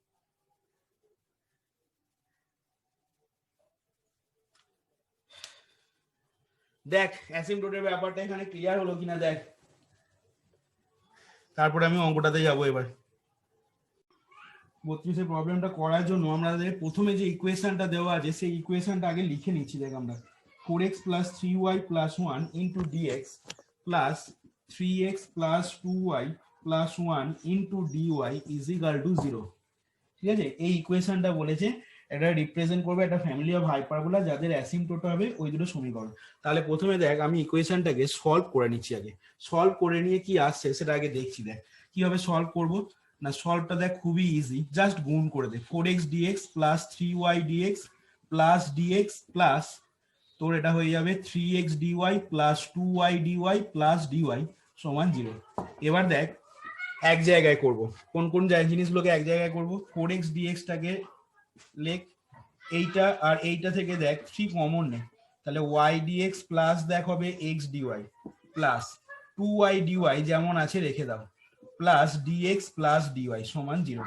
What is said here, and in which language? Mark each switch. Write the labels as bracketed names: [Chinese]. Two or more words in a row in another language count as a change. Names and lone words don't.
[Bangla] দেখ অ্যাসিম্পটোটের ব্যাপারটা এখানে ক্লিয়ার হলো কিনা দেখ, তারপরে আমি অঙ্কটাতে যাবো এবার। 32 প্রবলেমটা করার জন্য আমাদের প্রথমে যে ইকুয়েশনটা দেওয়া আছে সেই ইকুয়েশনটা আগে লিখে নিচ্ছি। দেখ আমরা [English] 4x plus 3y plus 1 into dx plus 3x plus 2y plus 1 into dy is equal to 0। [Bangla] ঠিক আছে, এই ইকুয়েশনটা বলেছে এটা রিপ্রেজেন্ট করবে একটা [English] family of hyperbola [Bangla] যাদের অ্যাসিম্পটোট হবে ওই দুটো সমীকরণ। তাহলে প্রথমে দেখ আমি ইকুয়েশনটাকে সলভ করে নিচ্ছি, আগে সলভ করে নিয়ে কি আসছে সেটা আগে দেখছি। দেখ কিভাবে সলভ করব না, সলভটা দেখ খুবই ইজি, জাস্ট গুণ করে দে [English] 4x dx plus 3y dx plus [Bangla] dx plus তোর এটা হয়ে যাবে [English] 3x dy plus 2y dy plus dy [Bangla] সমান 0। এবার দেখ এক জায়গায় করব, কোন কোন জিনিসগুলোকে এক জায়গায় করব, 4x dx টাকে লেখ, এইটা আর এইটা থেকে দেখ 3 কমন নে, তাহলে [English] y dx plus [Bangla] দেখ হবে [English] x dy plus 2y dy [Bangla] যেমন আছে রেখে দাও [English] plus dx plus dy [Bangla] সমান 0।